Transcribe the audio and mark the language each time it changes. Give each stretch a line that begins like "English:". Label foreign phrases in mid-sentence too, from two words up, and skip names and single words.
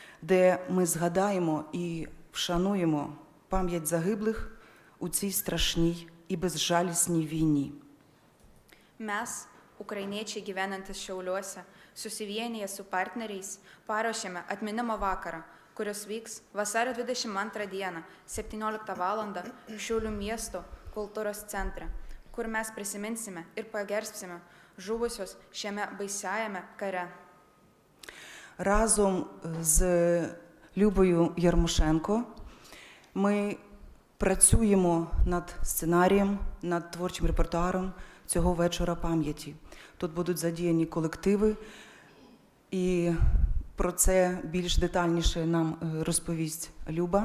Ukrainian: де ми згадаємо і вшануємо пам'ять загиблих у цій страшній і безжалісній війні.
Lithuanian: Mes, ukrainiečiai gyvenantys Šiauliuose, susivienyje su partneriais, paruošėme atminimo vakarą, kuris vyks vasario 22 dieną, 17 val. Šiaulių miesto kultūros centre, kur mes prisiminsime ir pagerbsime žuvusios šiame baisiajame kare.
Ukrainian: Разом з Любою Ярмошенко ми працюємо над сценарієм, над творчим репертуаром цього вечора пам'яті. Тут будуть задіяні колективи, і про це більш детальніше нам розповість Люба.